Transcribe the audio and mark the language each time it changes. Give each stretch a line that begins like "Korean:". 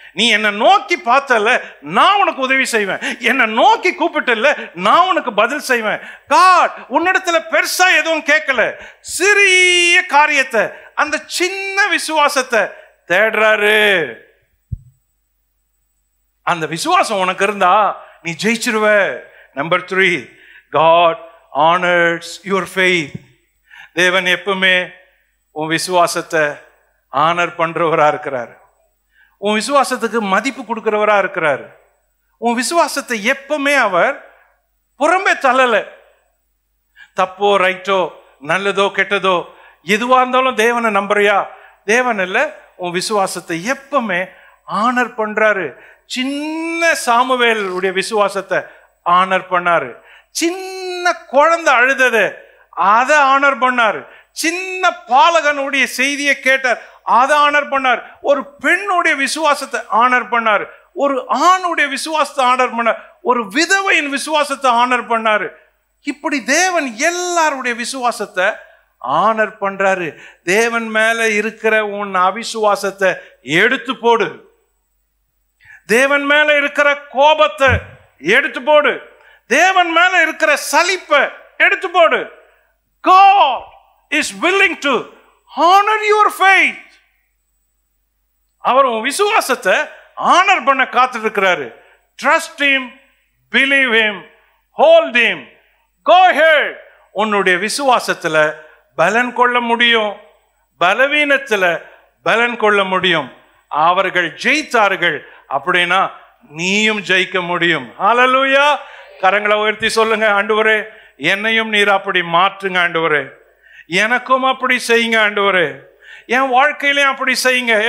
Tamil: நீ என்ன நோக்கி பார்த்தல, நான் உனக்கு உதவி செய்வேன். என்ன நோக்கி கூப்பிட்டல, நான் உனக்கு பதில் செய்வேன். காட் உன்னிடத்துல பெருசா எதுவும் கேட்கல, சிறிய காரியத்தை, அந்த சின்ன விசுவாசத்தை தேடுறாரு. அந்த விசுவாசம் உனக்கு இருந்தா நீ ஜெயிச்சிருவ.
English: Number 3, God honors your faith.
Tamil: தேவன் எப்பவுமே உன் விசுவாசத்தை ஆனர் பண்றவரா இருக்கிறாரு. உன் விசுவாசத்துக்கு மதிப்பு கொடுக்கிறவரா இருக்கிறாரு. உன் விசுவாசத்தை எப்பவுமே அவர் புறம்பே தள்ளல. தப்போ ரைட்டோ, நல்லதோ கெட்டதோ, எதுவா இருந்தாலும் தேவனை நம்புறியா? தேவன் இல்ல, உன் விசுவாசத்தை எப்பவுமே ஆனர் பண்றாரு. சின்ன சாமுவேல் உடைய விசுவாசத்தை ஆனர் பண்ணாரு. சின்ன குழந்தை அழுதது, அதை ஆனர் பண்ணாரு. சின்ன பாலகனுடைய செய்தியை கேட்டார், அதை ஆனர் பண்ணார். ஒரு பெண்ணுடைய விசுவாசத்தை ஆனர் பண்ணார். ஒரு ஆணுடைய விசுவாசத்தை ஆனர் பண்ணார். ஒரு விதவையின் விசுவாசத்தை ஆனர் பண்ணாரு. இப்படி தேவன் எல்லாருடைய விசுவாசத்தை ஆனர் பண்றாரு. தேவன் மேல இருக்கிற உன் அவிசுவாசத்தை எடுத்து போடு. தேவன் மேல இருக்கிற கோபத்தை எடுத்து போடு. தேவன் மேல இருக்கிற சலிப்பை எடுத்து போடு.
English: God is willing to honor your faith.
Tamil: அவர் உன் விசுவாசத்தை ஆனர் பண்ண காத்துட்டு இருக்கிறாரு.
English: Trust him, believe him, hold him. Go ahead.
Tamil: உன்னுடைய விசுவாசத்துல பலன் கொள்ள முடியும், பலவீனத்துல பலன் கொள்ள முடியும். அவர்கள் ஜெயித்தார்கள் அப்படின்னா நீயும் ஜெயிக்க முடியும். ஹல்லேலூயா. கரங்களை உயர்த்தி சொல்லுங்க, ஆண்டவரே என்னையும் நீர் அப்படி மாற்றுங்க ஆண்டவரே, எனக்கும் அப்படி செய்யுங்க ஆண்டவரே, என் வாழ்க்கையிலையும் அப்படி செய்யுங்க.